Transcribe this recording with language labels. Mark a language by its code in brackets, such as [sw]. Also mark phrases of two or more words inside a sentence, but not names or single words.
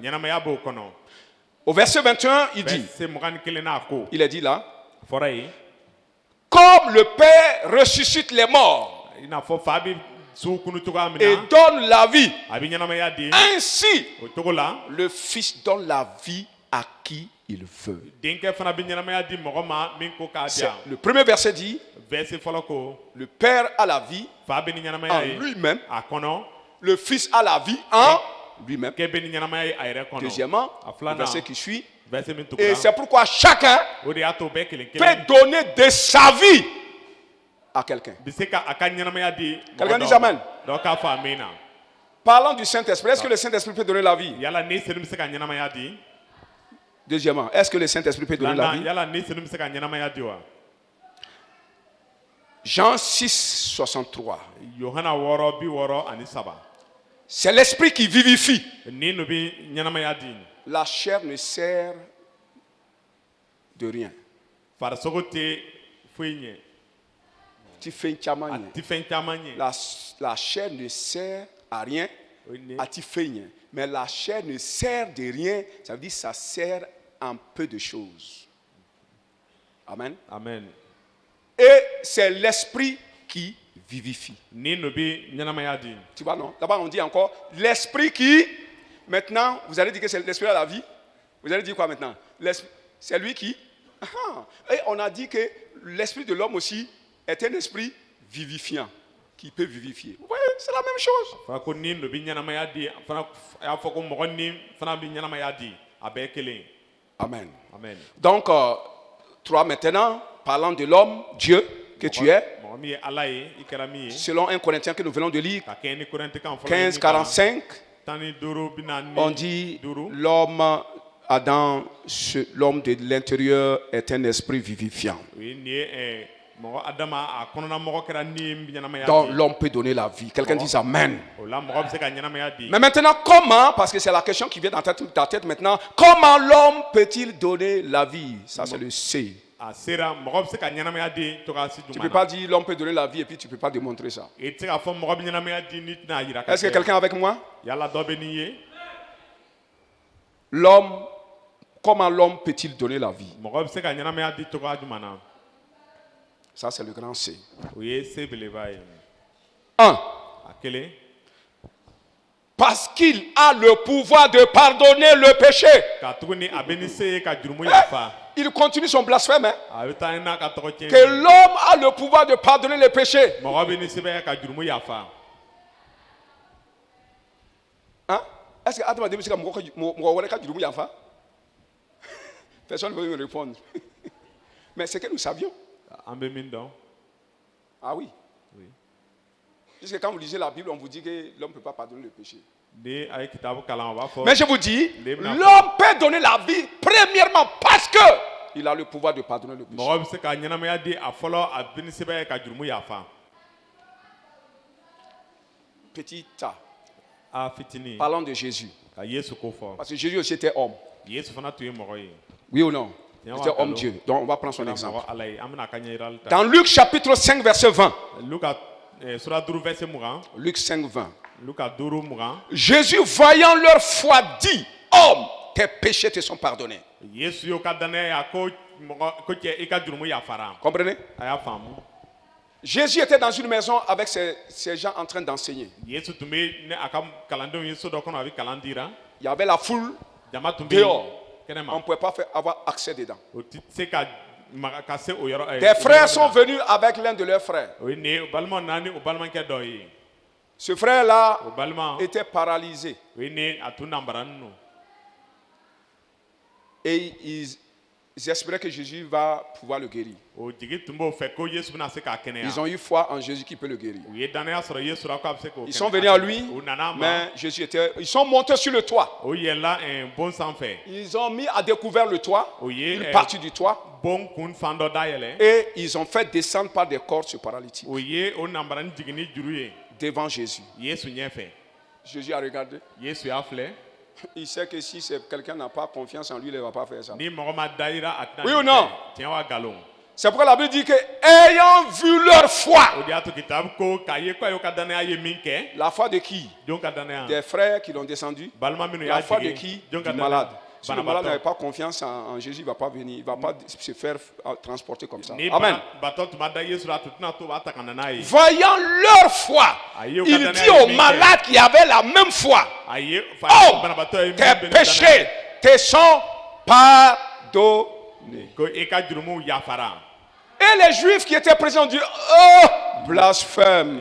[bm] Ɲɛnamaya b'o kɔnɔ. [fr] Au verset 21, il dit, [bm] Verset 21 n'a ko. [fr] il est dit là, [bm] Fɔra yen. [fr] comme le Père ressuscite les morts [bm] I n'a fɔ fa bɛ suw kunu cogoya min [fr] et [bm] na. [fr] donne la vie, [bm] A bɛ ɲɛnamaya di. [fr] ainsi [bm] O cogo la. [fr] le Fils donne la vie à qui il veut. [bm] Denkɛ fana bɛ ɲɛnamaya di mɔgɔ ma min ko k'a di [fr] C'est- [bm] yan. [fr] Le premier verset dit, [bm] Verset fɔlɔ ko. [fr] le Père a la vie [bm] Fa bɛ ni [fr] en [bm] ɲɛnamaya ye. [fr] lui-même, [bm] A kɔnɔ. [fr] le Fils a la vie en lui-même. [bm] K'e bɛ ni ɲɛnamaya ye a yɛrɛ kɔnɔ. [fr] Deuxièmement, [bm] A [fr] le [bm] filanan. [fr] verset qui suit, [bm] Verset min tugu [fr] et [bm] la. [fr] c'est pourquoi chacun [bm] O de y'a to bɛɛ kelen [fr] peut [bm] kelen. [fr] donner de sa vie à quelqu'un. [bm] Bɛ se ka a ka ɲɛnamaya di. [fr] Quelqu'un [bm] mɔgɔ [fr] dit [bm] dɔ [fr] amen. [bm] ma. Dɔ k'a fɔ amina. [fr] Parlons du Saint-Esprit. Est-ce que le Saint-Esprit peut donner la vie? [bm] Yala ne senu bɛ se ka ɲɛnamaya di. [fr] Deuxièmement, est-ce que le Saint-Esprit peut donner la [bm] Filanan [fr] vie? [bm] yala ne senu bɛ se ka ɲɛnamaya di wa. [fr] Jean 6, 63. [bm] Yohana 6:63. [fr] C'est l'Esprit qui vivifie. [bm] Ni nu bɛ ɲɛnamaya di. [fr] La chair ne sert de rien. [bm] Farisogo tɛ foyi ɲɛ. [fr] Tu fais une chamane. [bm] A ti fɛn caman ɲɛ. [fr] La chair ne sert à rien. [bm] O ye ne- [fr] À ti fais rien. Mais la chair ne sert de rien. Ça veut dire que ça sert en peu de choses. Amen. Amen. Et c'est l'Esprit qui vivifie. [bm] Ni nu bɛ ɲɛnamaya di. [fr] Tu vois, non? Là-bas, on dit encore l'Esprit qui. Maintenant, vous allez dire que c'est l'Esprit à la vie. Vous allez dire quoi maintenant? C'est lui qui. Ah. Et on a dit que l'Esprit de l'homme aussi est un esprit vivifiant qui peut vivifier. Vous voyez, c'est la même chose. [bm] Fana ko ni nu bɛ ɲɛnamaya di. Fana a y'a fɔ ko mɔgɔ ni fana bɛ ɲɛnamaya di. A bɛɛ ye kelen. Amen. Amen. [fr] Donc, 3 maintenant, parlant de l'homme, Dieu. que tu es, [bm] mɔgɔ min ye ala ye i kɛra min ye [fr] selon 1 Corinthiens que nous venons de lire, [bm] ka kɛɲɛ ni Korintikaw fɔlɔ [fr] 15, 45, [bm] 15 bina [fr] on [bm] ni [fr] dit [bm] duuru [fr] l'homme Adam, l'homme de l'intérieur est un esprit vivifiant. [bm] o ye nin ye mɔgɔ adama a kɔnɔna mɔgɔ kɛra ni ɲɛnamaya [fr] Donc [bm] di [fr] l'homme peut donner la vie. Quelqu'un dit Amen. [bm] o la mɔgɔ bɛ se ka ɲɛnamaya di [fr] Mais maintenant, comment, parce que c'est la question qui vient dans ta tête maintenant, comment l'homme peut-il donner la vie? Ça, c'est le C. [bm] a sera mɔgɔ bɛ se ka ɲɛnamaya di cogoya si [fr] Tu ne [bm] jumɛn [fr] peux pas dire l'homme peut donner la vie et puis tu ne peux pas démontrer ça. [bm] i tɛ se k'a fɔ mɔgɔ bɛ ɲɛnamaya di ni tɛna yira ka [fr] Est-ce que [bm] kɛ. [fr] quelqu'un est avec moi? [bm] yala dɔ bɛ nin ye [fr] L'homme, comment l'homme peut-il donner la vie? [bm] mɔgɔ bɛ se ka ɲɛnamaya di cogoya jumɛn na [fr] Ça, c'est le grand C. [bm] o ye se beleba ye 1. a kelen [fr] Parce qu'il a le pouvoir de pardonner le péché. [bm] ka tuguni a bɛ ni se ye ka jurumu yafa [fr] Il continue son blasphème. Hein? [bm] a bɛ taa n'a ka tɔgɔ [fr] Que [bm] tiɲɛ [fr] l'homme a le pouvoir de pardonner le péché. [bm] mɔgɔ bɛ ni sɛbɛn ka jurumu yafa [fr] Hein? Est-ce que Adam dit que personne ne veut me répondre. Mais c'est que nous savions. [bm] an bɛ min dɔn [fr] Ah oui. Oui. Puisque quand vous lisez la Bible, on vous dit que l'homme ne peut pas pardonner le péché. [bm] ni a ye kitabu kalan o b'a fɔ [fr] Mais je vous dis, L'homme l'homme peut donner la vie premièrement parce que il a le pouvoir de pardonner le péché. [bm] mɔgɔ bɛ se ka ɲɛnamaya di a fɔlɔ a bɛ ni sɛbɛn ka jurumu yafa [fr] Petit A. [bm] a fitinin [fr] Parlons de Jésus. [bm] ka yesu ko fɔ [fr] Parce que Jésus aussi était homme. [bm] yesu fana tun ye mɔgɔ ye [fr] Oui ou non? Il Tiens, était on va homme Dieu. Donc on va prendre son [bm] Kɛra [fr] exemple. [bm] mɔgɔ ala ye an bɛna a ka ɲɛ yirali ta [fr] Dans Luc chapitre 5 verset 20. [bm] luka sura 5 verset 20 [fr] Luc 5, 20. [bm] luka 5 [fr] Jésus, voyant leur foi, dit, homme, tes péchés te sont pardonnés. [bm] yesu y'o ka danaya ya ko mɔgɔ ko cɛ i ka jurumu yafara [fr] Comprenez? [bm] a y'a faamu [fr] Jésus était dans une maison avec ces gens en train d'enseigner. [bm] yesu tun bɛ ni a ka kalandenw ye so dɔ kɔnɔ a bɛ kalan dira [fr] Il y avait la foule, [bm] jama tun bɛ [fr] dehors. On [bm] kɛnɛma [fr] ne pouvait pas avoir accès dedans. [bm] o tɛ se ka ka se o yɔrɔ [fr] Des frères sont venus avec l'un de leurs frères. [bm] o ye nin ye o balimaw nana ni o balimakɛ dɔ ye [fr] Ce frère-là [bm] o balima [fr] était paralysé. [bm] o ye nin a tun nanbaranin don [fr] Et ils espéraient que Jésus va pouvoir le guérir. [bm] o jigi tun b'o fɛ ko yesu bɛna se k'a kɛnɛya [fr] Ils ont eu foi en Jésus qui peut le guérir. [bm] u ye danaya sɔrɔ yesu la ko a bɛ se k'o [fr] Ils sont venus à lui, [bm] u nana a ma [fr] mais Jésus était... Ils sont montés sur le toit. [bm] o yɛlɛla bon sanfɛ [fr] Ils ont mis à découvert le toit, [bm] o ye [fr] une partie du toit, [bm] bon kun fan dɔ dayɛlɛ [fr] et ils ont fait descendre par des cordes ce paralytique [bm] o ye o nanbaranin jigin ni juru ye [fr] devant Jésus. [bm] yesu ɲɛfɛ [fr] Jésus a regardé. [bm] yesu y'a filɛ [fr] Il sait que si quelqu'un n'a pas confiance en lui, il ne va pas faire ça. [bm] ni mɔgɔ ma da yira a tɛna [fr] Oui [bm] nin [fr] ou non? [bm] kɛ. tiɲɛ wa nkalon [fr] C'est pourquoi la Bible dit que, ayant vu leur foi, [bm] o de y'a to kitabu ko k'a ye ko a y'o ka danaya ye min kɛ [fr] la foi de qui? [bm] jɔn ka danaya [fr] Des frères qui l'ont descendu. [bm] balima minnu [fr] La [bm] y'a [fr] foi de qui? [bm] jigin jɔn [fr] Du [bm] ka [fr] malade. [bm] danaya [fr] Si le malade n'avait [bm] banabaatɔ [fr] pas confiance en Jésus, il ne va pas venir, il ne va pas se faire transporter comme ça. [bm] ni Amen. banabaatɔ tun ma da yesu la a tun tɛna to b'a ta ka na n'a ye [fr] Voyant leur foi, Aïe, au il Canada, dit aux il dit malades qui avaient la même foi, [bm] a ye [fr] oh, [bm] banabaatɔ ye min [fr] tes [bm] bɛ ne [fr] péchés [bm] danaya [fr] te sont pardonnés. [bm] ko i ka jurumu yafara [fr] Et les Juifs qui étaient présents ont dit, oh, blasphème.